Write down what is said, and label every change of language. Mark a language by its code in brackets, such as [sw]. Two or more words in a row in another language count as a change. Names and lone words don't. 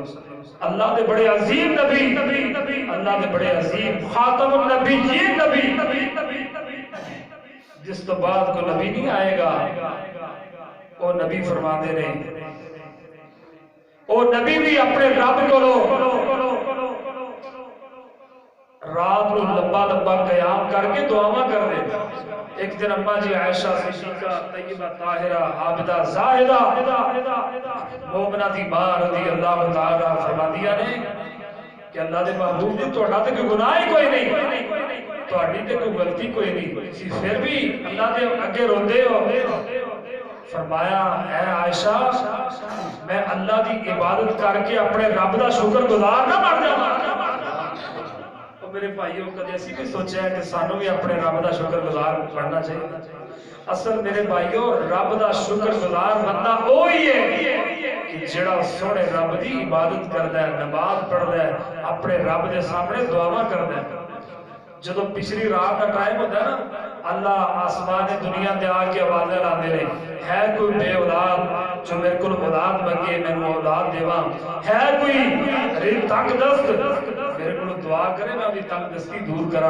[pa] اللہ دے بڑے عظیم نبی، اللہ دے بڑے عظیم خاتم النبیین نبی، جس تو بعد کو نبی نہیں آئے گا، [ur] وہ نبی فرماتے [pa] نے، وہ نبی بھی اپنے رب کو رات کو لمبا لمبا قیام کر کے دعاواں کر دے۔ ایک دن اما جی عائشہ صدیقہ طیبہ طاہرہ عابدہ زاہدہ مومنہ دی ماں رضی اللہ تعالیٰ فرماندیاں نے کہ اللہ دے محبوب دی تہاڈا تے کوئی گناہ ہی کوئی نہیں، تہاڈی تے کوئی غلطی کوئی نہیں، تسی پھر بھی اللہ دے اگے روندے ہو۔ فرمایا اے عائشہ میں اللہ دی عبادت کر کے اپنے رب دا شکر گزار نہ بن جاواں۔ میرے بھائیوں کدے اسی بھی سوچا ہے کہ سانو بھی اپنے رب دا شکر گزار بننا چاہیے۔ اصل میرے بھائیوں رب دا شکر گزار بندہ وہی ہے کہ جڑا سونے رب دی عبادت کردا ہے، نماز پڑھدا ہے، اپنے رب دے سامنے دعاواں کردا ہے۔ جدو [ur] پچھلی رات کا ٹائم ہوتا ہے [pa] نا، اللہ آسمان دنیا تے آ کے آوازیں لاندے نے، ہے کوئی بے اولاد جو میرے کو اولاد منگے میں اولاد دیواں، ہے کوئی تنگ دست میرے کو دعا کرے میں بھی تنگ دستی دور کراں۔